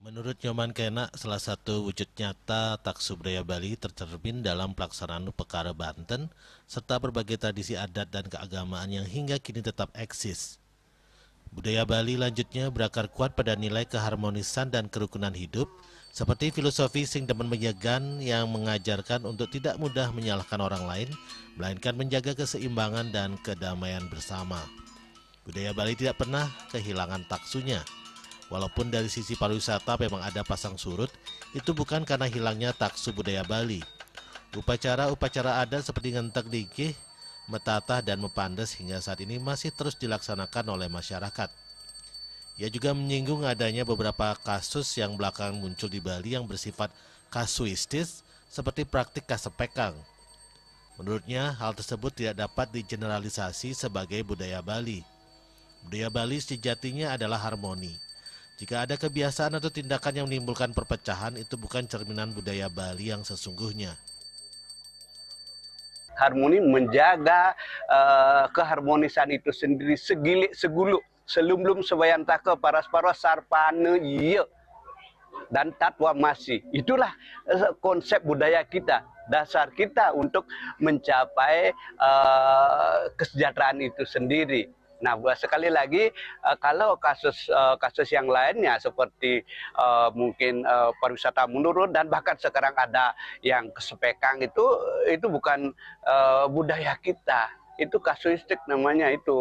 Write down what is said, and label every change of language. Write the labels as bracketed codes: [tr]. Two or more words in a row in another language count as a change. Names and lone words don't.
[id] Menurut Nyoman Kena, salah satu wujud nyata taksu budaya Bali tercermin dalam pelaksanaan Upekara Banten serta berbagai tradisi adat dan keagamaan yang hingga kini tetap eksis. Budaya Bali lanjutnya berakar kuat pada nilai keharmonisan dan kerukunan hidup, seperti filosofi [ban] sing demen menyegan [id] yang mengajarkan untuk tidak mudah menyalahkan orang lain, melainkan menjaga keseimbangan dan kedamaian bersama. Budaya Bali tidak pernah kehilangan taksunya. Walaupun dari sisi pariwisata memang ada pasang surut, itu bukan karena hilangnya taksu budaya Bali. Upacara-upacara adat seperti ngentek dikih, metatah dan mepandes hingga saat ini masih terus dilaksanakan oleh masyarakat. Ia juga menyinggung adanya beberapa kasus yang belakangan muncul di Bali yang bersifat kasuistis seperti praktik kasepekang. Menurutnya, hal tersebut tidak dapat digeneralisasi sebagai budaya Bali. Budaya Bali sejatinya adalah harmoni. Jika ada kebiasaan atau tindakan yang menimbulkan perpecahan, itu bukan cerminan budaya Bali yang sesungguhnya. Harmoni menjaga keharmonisan itu sendiri [ban] segilik segulu selumlum sebayantaka paras-paras sarpane iya [id] dan tatwa masih. Itulah konsep budaya kita, dasar kita untuk mencapai kesejahteraan itu sendiri. Nah, sekali lagi kalau kasus yang lainnya seperti mungkin pariwisata menurun dan bahkan sekarang ada yang kesepekang itu bukan budaya kita, itu kasuistik namanya itu.